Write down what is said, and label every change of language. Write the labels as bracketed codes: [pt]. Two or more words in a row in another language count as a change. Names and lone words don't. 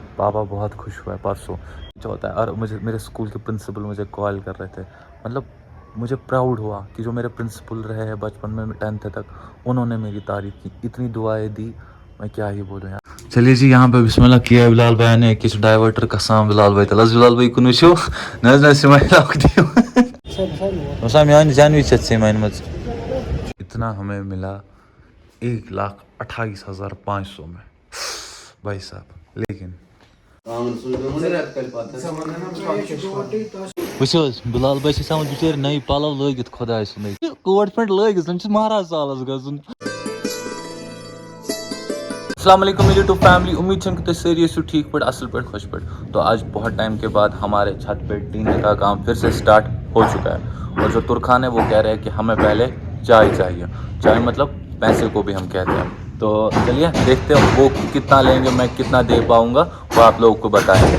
[hi] पापा बहुत खुश हुआ है परसों जो होता है। और मुझे मेरे स्कूल के प्रिंसिपल मुझे कॉल कर रहे थे, मतलब मुझे प्राउड हुआ कि जो मेरे प्रिंसिपल रहे हैं बचपन में 10th तक, उन्होंने मेरी तारीफ़ की, इतनी दुआएं दी, मैं क्या ही बोलूँ यार। चलिए जी, यहाँ पे बिस्मिल्लाह किया है बिलाल भाई ने [ks] किस डाइवर्टर का साम बिलाल भाई तलस बिलाल भाई कुन वुचो न [hi] इतना हमें मिला 1,28,500 में भाई साहब। [ks] लेकिन बिलाल भाई बिचार नई पलव लगित खुदा कोट पेंट लगित महाराज सालस गजुन। [hi] अस्सलाम वालेकुम [en] YouTube family, [hi] उम्मीद है कि [ks] सारी ठीक पे असल पे खुश पे। [hi] तो आज बहुत टाइम के बाद हमारे छत पे टीने का काम फिर से स्टार्ट हो चुका है, और जो तुर्खान है वो कह रहे हैं कि हमें पहले चाय चाहिए। चाय मतलब पैसे को भी हम कहते हैं। तो चलिए देखते हैं वो कितना लेंगे, मैं कितना दे पाऊँगा वो आप लोगों को बताएंगे।